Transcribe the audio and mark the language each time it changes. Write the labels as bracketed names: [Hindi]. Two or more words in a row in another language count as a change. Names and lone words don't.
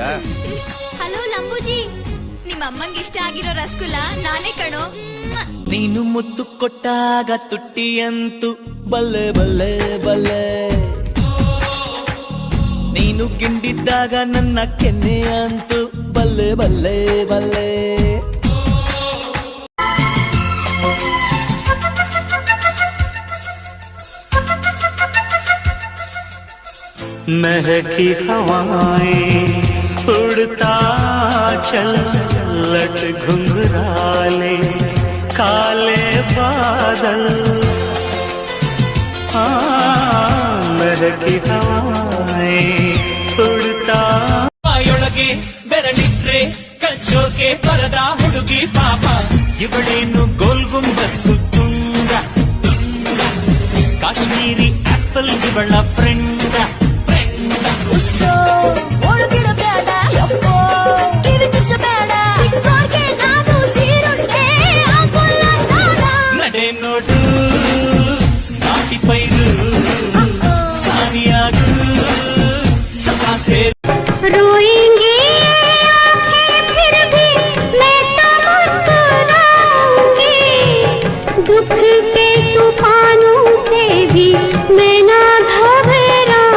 [Kannada] ಹಲೋ ಲಂಬೂಜಿ, ನಿಮ್ಮ ಅಮ್ಮಂಗೆ ಇಷ್ಟ ಆಗಿರೋ ರಸಗುಲ್ಲ ನಾನೇ ಕಣೋ. ನೀನು ಮುತ್ತು ಕೊಟ್ಟಾಗ ತುಟ್ಟಿಯಂತೂ [Punjabi] ਬੱਲੇ ਬੱਲੇ ਬੱਲੇ, [Kannada] ನೀನು ಗಿಂಡಿದ್ದಾಗ ನನ್ನ ಕೆನ್ನೆ ಅಂತೂ [Punjabi] ਬੱਲੇ ਬੱਲੇ ਬੱਲੇ. [Hindi] महकी हवाएं उड़ता चल लट घुंघराले काले बादल, महकी हवाएं उड़ता [Kannada] ಒಳಗೆ ಬೆರಳಿಟ್ರೆ ಕಚ್ಚೋಕೆ ಬರದ ಹುಡುಗಿ ಪಾಪ, ಇವಳೇನು ಗೋಲ್ಗುಂಬಸ್ಸು ತುಂಡ ತುಂಡ, ಕಾಶ್ಮೀರಿ ಆಪಲ್ ಇವಳ ಫ್ರೆಂಡ್. ಒಳಗಿಡಬೇಡ ಯಪ್ಪೋ, ಕಿವಿ ಚುಚ್ಚಬೇಡ, ಸಿಕ್ಕೋರ್ಗೆ ನಾನು ಸೀರುಂಡೆ ಆಗೋಲ್ಲ ಜಾಡ. ನಡೆ ನೋಡು ನಾಟಿ ಪೈರು ಸಾನಿಯಾಗು ಸಭಾ ಸೇರು. [Hindi] रोएंगे आँखें फिर भी मैं तो मुस्कुराऊंगी, दुख के तूफानों से भी मैं ना घबराऊंगी.